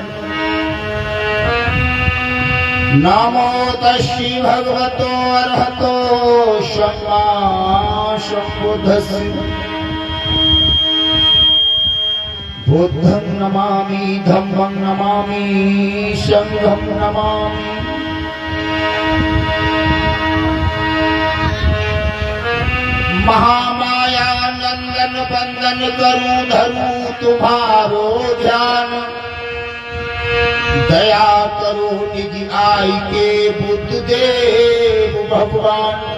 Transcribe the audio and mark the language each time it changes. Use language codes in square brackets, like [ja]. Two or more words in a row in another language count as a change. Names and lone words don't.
[pi] नमो तस्सी भगवतो अरहतो सम्मा सम्बुद्धस्स। बुद्धं नमामि धम्मं नमामि संघं नमामि। [hi] महामाया नंदन बंदन करूं धरूं तुम्हारो ध्यान। दया करो निज आई के बुद्ध देव भगवान।